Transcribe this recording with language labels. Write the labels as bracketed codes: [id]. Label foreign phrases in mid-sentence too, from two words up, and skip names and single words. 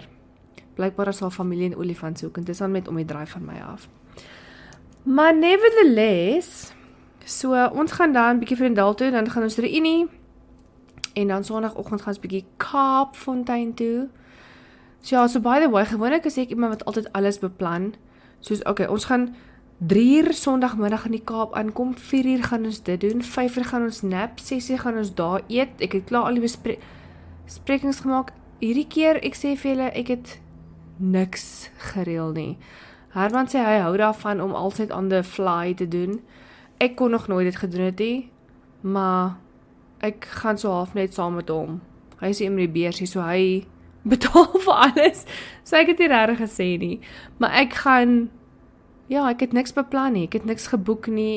[af] Blykbaar is haar familie in Olifant soek, en dit is dan met om die draai van my af. Maar nevertheless, so ons gaan dan bietjie Vredendal toe, dan gaan ons reunie, en dan Sondagoggend gaan ons bietjie Kaapfontein toe. So ja, so [en] by the way, [af] gewoonlik is ek iemand wat altyd alles beplan. Soos, okay, ons gaan 3:00 Sondagmiddag in die Kaap aankom, 4:00 gaan ons dit doen, 5:00 gaan ons nap, 6:00 gaan ons daar eet. Ek het klaar al die besprekings gemaak. Hierdie keer, ek sê vir julle, ek het niks gereël nie. Herman sê hy hou daarvan om altyd [en] on the fly [af] te doen. Ek kon nog nooit dit gedoen het nie, maar ek gaan so half net saam met hom. Hy is die beursie, so hy betaal vir alles. So ek het nie regtig gesê nie. Maar ek gaan, ja, ek het niks beplan nie. Ek het niks geboek nie.